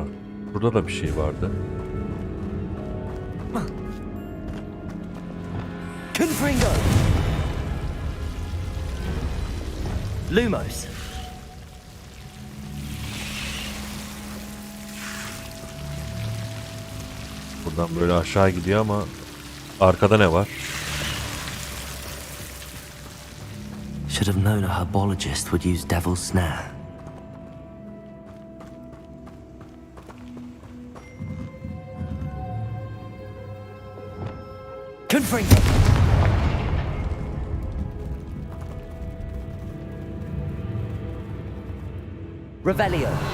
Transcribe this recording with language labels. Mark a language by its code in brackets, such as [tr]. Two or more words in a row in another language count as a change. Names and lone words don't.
[tr] Burada da bir şey vardı. Confringo. Lumos. Buradan böyle aşağı gidiyor ama arkada ne var? [en] Should have known a herbologist would use Devil's Snare. [tr] Confringo. Revelio.